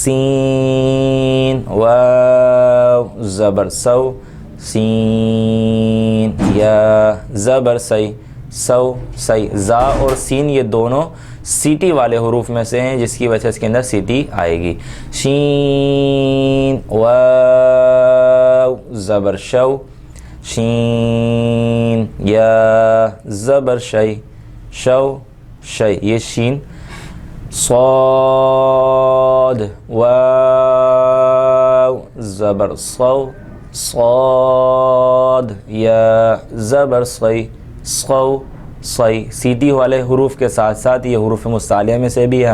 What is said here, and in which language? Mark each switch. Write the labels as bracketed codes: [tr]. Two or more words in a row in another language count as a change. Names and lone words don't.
[ur] سین واو زبر سو، سین یا زبر سی سو سی زا اور سین یہ دونوں سیٹی والے حروف میں سے ہیں جس کی وجہ سے اس کے اندر سیٹی آئے گی. شین واو زبر شو شین یا زبر شی شو شی یہ شین. صاد واو زبر صو صاد یا زبر صی صو صی. سیٹی والے حروف کے ساتھ ساتھ یہ حروف مستعلیہ میں سے بھی ہے.